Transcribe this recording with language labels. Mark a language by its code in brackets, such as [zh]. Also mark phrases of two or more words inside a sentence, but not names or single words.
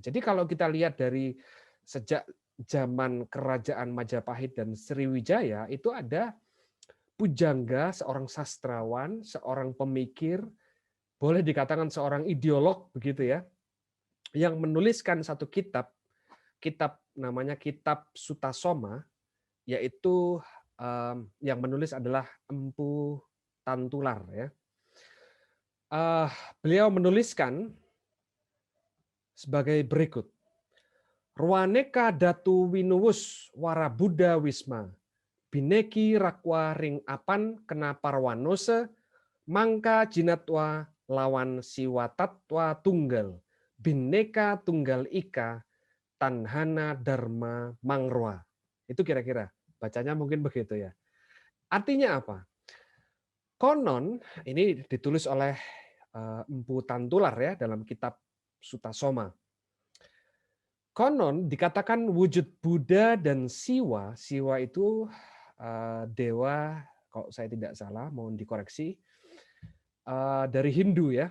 [id] Jadi kalau kita lihat dari sejak zaman kerajaan Majapahit dan Sriwijaya itu ada pujangga, seorang sastrawan, seorang pemikir, boleh dikatakan seorang ideolog begitu ya, yang menuliskan satu kitab namanya Kitab Sutasoma, yaitu yang menulis adalah Empu Tantular ya. Beliau menuliskan sebagai berikut. [kaw] Ruaneka datu winuwus wara Buddha wisma, bineki rakwa ring apan kena parwanose, mangka jinatwa lawan siwatatwa tunggal, bineka tunggal ika, tanhana dharma mangrwa. [id] Itu kira-kira, bacanya mungkin begitu ya. Artinya apa? Konon, ini ditulis oleh Empu Tantular ya dalam kitab Sutasoma. Konon dikatakan wujud Buddha dan Siwa, Siwa itu dewa, kalau saya tidak salah, mohon dikoreksi, dari Hindu ya.